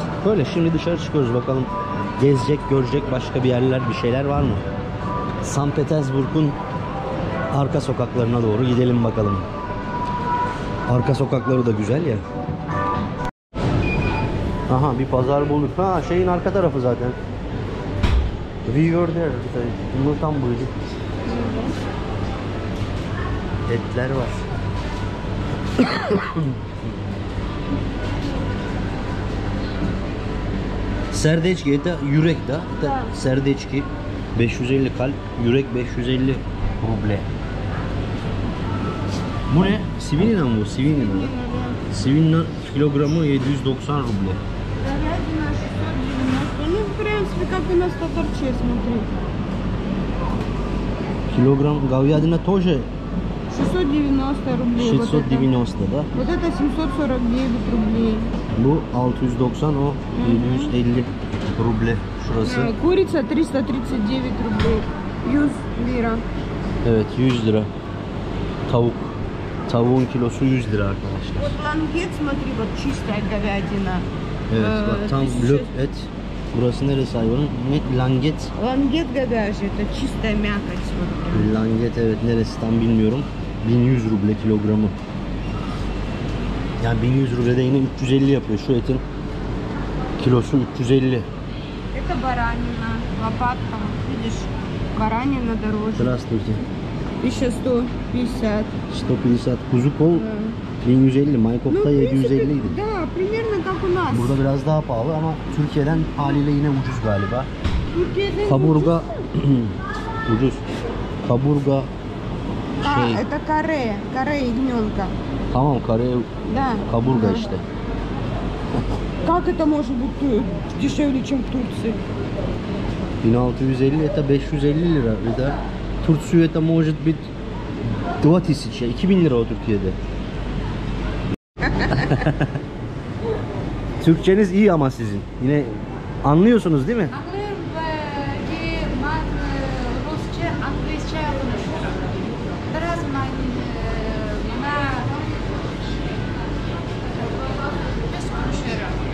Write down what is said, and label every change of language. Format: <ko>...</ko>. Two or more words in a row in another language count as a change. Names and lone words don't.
<tr>Böyle şimdi dışarı çıkıyoruz. Bakalım gezecek, görecek başka bir yerler, bir şeyler var mı? St. Petersburg'un arka sokaklarına doğru gidelim bakalım. Arka sokakları da güzel ya. Aha bir pazar bulduk. Ha şeyin arka tarafı zaten.</tr> <en>We were there.</en> <tr>Bunu tam buyduk. Etler var. Serdeçki ete yürek de. Serdeçki 550 kalp, yürek 550 ruble. Bu ne? Svinina mı bu? Svinina. Svinina kilogramı 790 ruble.</tr> <ru>Ну, в принципе, как у нас в Татарче, смотри. Kilogram говядина тоже 690 рублей.</ru> <tr>690 da.</tr> <ru>Вот это 749 рублей.</ru> <tr>Bu 690, o 750 ruble şurası.</tr> <ru>Курица 339 рублей. 100 лира.</ru> <tr>Evet 100 lira. Tavuk. Tavuğun kilosu 100 lira arkadaşlar.</tr> <ru>Вот лангет, смотри, вот чистая говядина.</ru> <tr>Evet bak tam löp et. Burası neresi hayvanın? Ne? Langet.</tr> <ru>Лангет говяжий, это чистая мякоть. Вот.</ru> <tr>Langet evet, neresi tam bilmiyorum. 1100 ruble kilogramı. Yani 1100 ruble de yine 350 yapıyor. Şu etin kilosu 350.</tr> <ru>Это баранина, лопатка, вот видишь, баранина дороже. Здравствуйте. 1150. 150.</ru> <tr>Kuzu kol 1150.</tr> <ru>Ну,</ru> <tr>Maykop'ta</tr> <ru>в 750 принципе,</ru> <tr>idi.</tr> <ru>да, примерно как у нас.</ru> <tr>Burada biraz daha pahalı ama Türkiye'den haliyle yine ucuz galiba. Türkiye'de Kaburga ucuz. Kaburga şey.</tr> <ru>это каре, каре ягненка.</ru> <tr>Tamam kare</tr> <ru>Да.</ru> <tr>kaburga</tr> <ru>да.</ru> <tr>işte.</tr> <ru>Как это может быть дешевле, чем в Турции? 1650 это 550 lira. Это Турцию это может быть 2000, 2000</ru> <tr>lira o Türkiye'de. Türkçeniz iyi ama sizin. Yine anlıyorsunuz değil mi? Anlıyorum ki ben Rusça, Anglisçe konuşuyorum. Biraz bana biz konuşuyorum.</tr>